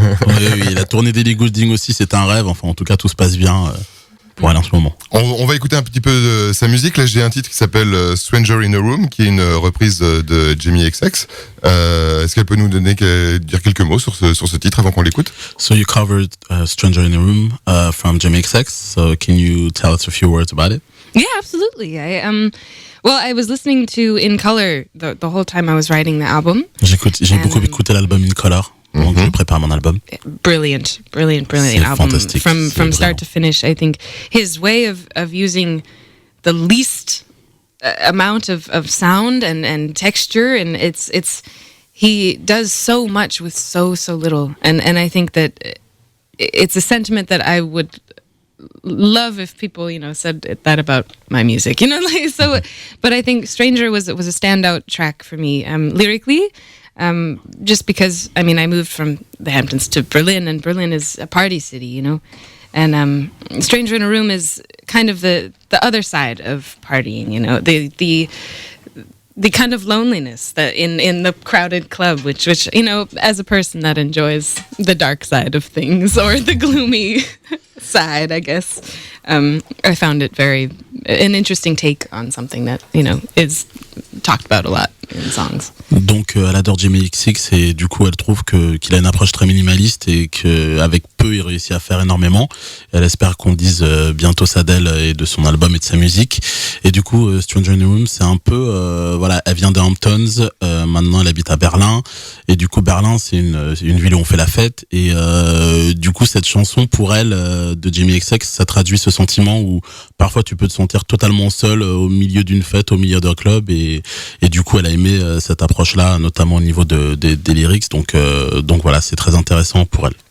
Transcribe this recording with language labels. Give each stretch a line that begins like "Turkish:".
French: Oui, la tournée d'Ellie Goulding aussi, c'est un rêve. Enfin, en tout cas, tout se passe bien pour elle en ce moment. On va écouter un petit peu de sa musique. Là, j'ai un titre qui s'appelle Stranger in a Room, qui est une reprise de Jamie XX. Est-ce qu'elle peut nous dire quelques mots sur ce titre avant qu'on l'écoute?
English: So you covered Stranger in a Room from Jamie XX. So can you tell us a few words about it? Yeah, absolutely. I was listening to In Color the whole time I was writing the album.
French: J'ai beaucoup écouté l'album In Color pendant que je prépare mon album.
English: Brilliant
French: C'est
English: album.
French: fantastique.
English: From start to finish, I think his way of using the least amount of sound and texture, and he does so much with so little, and I think that it's a sentiment that I would love if people, said that about my music, but I think Stranger was a standout track for me, lyrically. just because, I mean, I moved from the Hamptons to Berlin, and Berlin is a party city, you know. And Stranger in a Room is kind of the other side of partying, you know, the kind of loneliness that in the crowded club, which you know, as a person that enjoys the dark side of things or the gloomy side, I guess, I found it an interesting take on something that, you know, is talked about a lot in songs.
French: Donc elle adore Jamie XX et du coup elle trouve qu'il a une approche très minimaliste et qu'avec peu il réussit à faire énormément. Elle espère qu'on dise bientôt ça d'elle et de son album et de sa musique. Et du coup Stranger in a Room, c'est un peu voilà, elle vient des Hamptons, maintenant elle habite à Berlin et du coup Berlin c'est une ville où on fait la fête et du coup cette chanson pour elle de Jamie XX, ça traduit ce sentiment où parfois tu peux te sentir totalement seul au milieu d'une fête, au milieu d'un club et du coup elle a aimé cette approche-là, notamment au niveau des lyrics, donc voilà, c'est très intéressant pour elle.